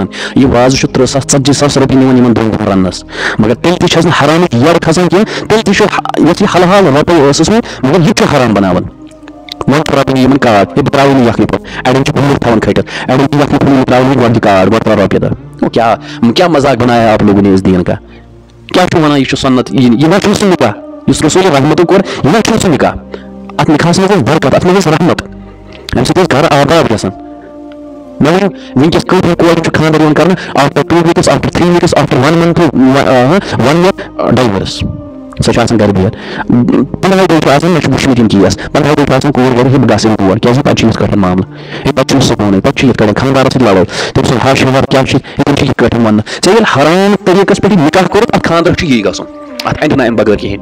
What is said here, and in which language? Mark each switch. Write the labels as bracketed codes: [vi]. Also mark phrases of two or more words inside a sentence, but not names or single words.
[ks] یہِ وازٕ چھُ 30,000-40,000 رۄپیہِ نِوان یِمن 2 دۄہن رننس مگر تیٚلہِ تہِ چھس نہٕ حرامٕچ یٔڈ کھسان کینٛہہ. تیٚلہِ تہِ چھُ یۄس یہِ حلحال رۄپیہِ ٲسٕس وۄنۍ مگر یہِ تہِ چھُ حرام بناوان. وۄنۍ ترٛاوٕنۍ یِمن کاڈ ہے بہٕ ترٛاوٕے نہٕ یکھنہِ پھوٚل اڑٮ۪ن چھِ بٔنٛگرِ تھاوان کھٔٹِتھ اڑٮ۪ن چھِ یکھنہِ پھوٚل ترٛاوٕنۍ گۄڈٕ دِ کاڈ گۄڈٕ ترٛاو رۄپیہِ دہ. [ur] کیٛاہ مزاق بنایا آپ لوگوں نے اس دین کا. [ks] کیٛاہ چھُو وَنان یہِ چھُ سنت یہِ نہ چھُنہٕ سُہ نکاح یُس رسول رحمتُن کوٚر یہِ نہ چھُنہٕ سُہ نکاح. اتھ نکاحس منٛز ٲس برکت اتھ منٛز ٲس رحمت امہِ سۭتۍ ٲس گرٕ آباد گژھان. مےٚ ؤنِو وٕنکیٚس کۭتیاہ کورِ چھُ خانٛدر یِوان کرنہٕ [en] after 2 weeks after 3 weeks after 1 month 1 year divorce [ks] سۄ چھِ آسان گرِ بِہِتھ. 15 دۄہ چھُ آسان مےٚ چھُ وٕچھمٕتۍ یِم کیس 15 دۄہ چھُ آسان کوٗر گرِ ہے بہٕ گژھٕ یِم تور کیٛازِ پتہٕ چھُ یِتھ کٲٹھۍ معاملہٕ ہے پتہٕ چھُنہٕ سکوٗنٕے پتہٕ چھُ یِتھ کٲٹھۍ خانٛدارس سۭتۍ لڑٲے تٔمۍ سُنٛد ہش ہِوار کیٛاہ چھِ تِم چھِ یِتھ کٲٹھۍ وننہٕ ژےٚ ییٚلہِ حرام طریٖقس پٮ۪ٹھ یہِ نکاح کوٚرُتھ اتھ خانٛدر چھُ یی گژھُن اتھ اندِ نہٕ امہِ بغٲر کِہینۍ.